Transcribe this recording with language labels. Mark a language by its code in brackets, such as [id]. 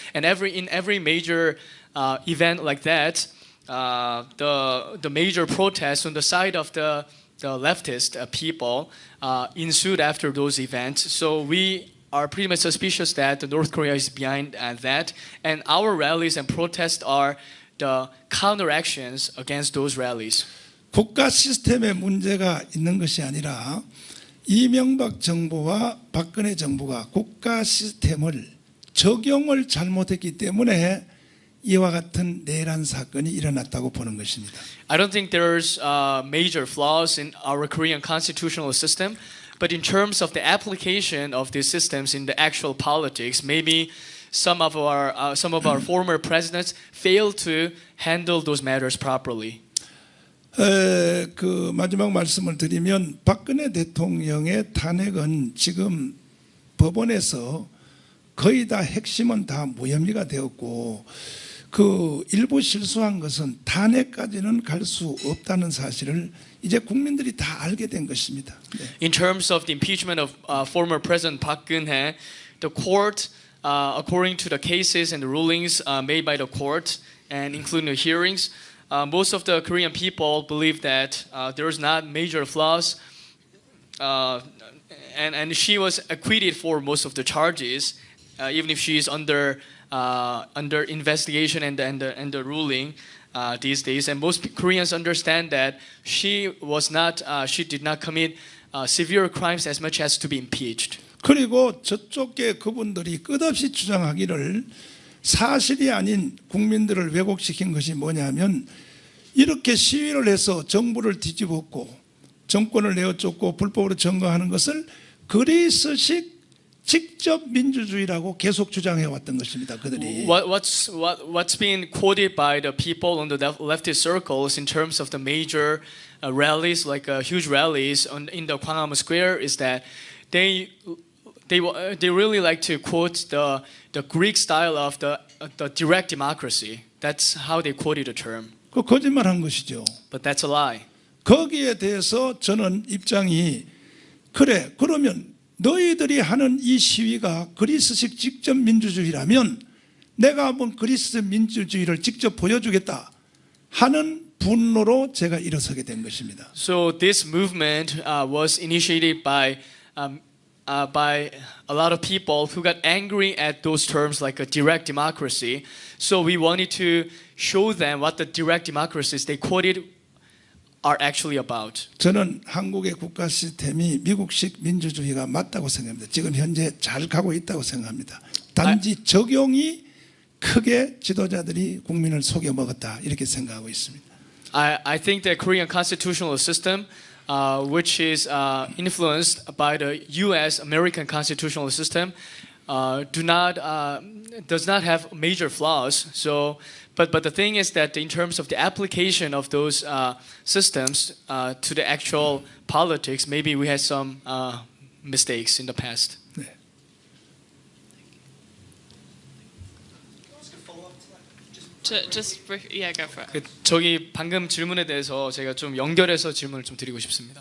[en] And in every major event like that, the major protests on the side of the leftist people ensued after those events. So we are pretty much suspicious that North Korea is behind that, and our rallies and protests are the counteractions against those rallies. [ko] 국가 시스템에 문제가 있는 것이 아니라 이명박 정부와 박근혜 정부가 국가 시스템을 적용을 잘못했기 때문에 이와 같은 내란 사건이 일어났다고 보는 것입니다. [en] I don't think there's major flaws in our Korean constitutional system, but in terms of the application of these systems in the actual politics, maybe some of our former presidents failed to handle those matters properly. [ko] 그 마지막 말씀을 드리면 박근혜 대통령의 탄핵은 지금 법원에서 거의 다 핵심은 다 무혐의가 되었고 그 일부 실수한 것은 탄핵까지는 갈 수 없다는 사실을 이제 국민들이 다 알게 된 것입니다. 네. [en] In terms of the impeachment of former President Park Geun-hye, the court, according to the cases and the rulings made by the court, and including the hearings, most of the Korean people believe that there is not major flaws, and she was acquitted for most of the charges, even if she is under investigation and the ruling these days. And most Koreans understand that she did not commit severe crimes as much as to be impeached. [ko] 그리고 저쪽에 그분들이 끝없이 주장하기를 사실이 아닌 국민들을 왜곡시킨 것이 뭐냐면 이렇게 시위를 해서 정부를 뒤집었고 정권을 내어쫓고 불법으로 점거하는 것을 그리스식 직접 민주주의라고 계속 주장해 왔던 것입니다. 그들이. [en] What's been quoted by the people on the leftist circles in terms of the major rallies, like huge rallies in the Gwanghwamun Square, is that they really like to quote the Greek style of the direct democracy. That's how they quoted the term. [ko] 그 거짓말한 것이죠. [en] But that's a lie. [ko] 거기에 대해서 저는 입장이 그래 그러면 너희들이 하는 이 시위가 그리스식 직접 민주주의라면 내가 한번 그리스식 민주주의를 직접 보여주겠다 하는 분노로 제가 일어서게 된 것입니다. [en] So this movement was initiated by a lot of people who got angry at those terms like a direct democracy. So we wanted to show them what the direct democracies they quoted are actually about. [ko] 저는 한국의 국가 시스템이 미국식 민주주의가 맞다고 생각합니다. 지금 현재 잘 가고 있다고 생각합니다. 단지 적용이 크게 지도자들이 국민을 속여 먹었다 이렇게 생각하고 있습니다. [en] I think the Korean constitutional system, which is influenced by the U.S. American constitutional system, does not have major flaws. So, but the thing is that in terms of the application of those systems to the actual politics, maybe we had some mistakes in the past. [ko] 네. [en] Just brief, yeah, go for it. [ko] 저기 방금 질문에 대해서 제가 좀 연결해서 질문을 좀 드리고 싶습니다.